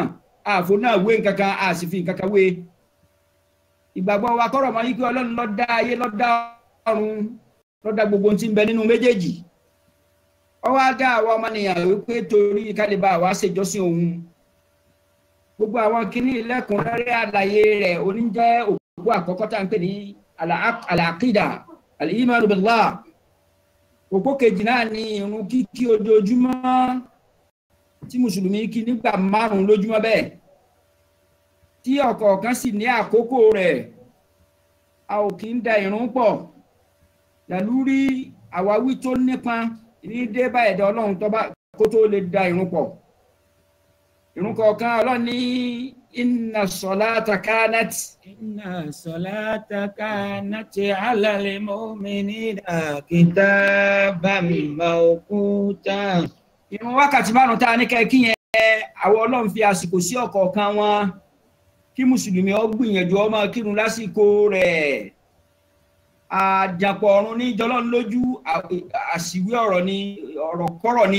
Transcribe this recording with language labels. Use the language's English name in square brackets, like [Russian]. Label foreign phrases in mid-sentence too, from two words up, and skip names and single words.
[Yoruba] Àfo náà wé nǹkan kan, a sì fi nǹkan kan wé. Ìgbàgbọ́ wa kọ́rọ̀ mọ́ wípé Ọlọ́run ló dá ayé, ló dá ọ̀run, ló dá gbogbo tí ń bẹ nínú méjèèjì. Ó wá dá àwa ọmọnìyàn wípé torí kálíbà wa ṣèjọ́sìn òun. Gbogbo àwọn kíní lẹ́kùnrẹ́rẹ́ àlàyé rẹ̀ oníjẹ́ òpó àkọ́kọ́ tá ń pè ní [Arabic] العقيدة، الإيمان بالله. [Yoruba] Òpó kejì náà ni ìrun kíkí ojoojúmọ́ tí mùsùlùmí kí nígbà 5 lójúmọ́ bẹ́ẹ̀. Tí ọ̀kọ̀ọ̀kan sì ní àkókò rẹ̀, a ò kí ń da ìrun pọ̀. Làlúrí àwáwí tó nípọn ní dé bá ẹ̀dá Ọlọ́run tó bá kó tó lè da ìrun pọ̀. Ìrun kọ̀ọ̀kan Ọlọ́run ní [Arabic] إن الصلاة كانت. إن الصلاة كانت على المؤمنين كتابا موقوتا. [Yoruba] Ìrun wákàtí 5 tá ní kẹ́ kí yẹn àwọn Ọlọ́run fi àsìkò sí ọ̀kọ̀ọ̀kan wọn. Kí mùsùlùmí ó gbìyànjú ó máa kírun lásìkò rẹ̀. Àjàpọ̀ ọ̀run ní jọlọ́run lójú, àṣìwé ọ̀rọ̀ ni, ọ̀rọ̀ kọ́rọ̀ ni.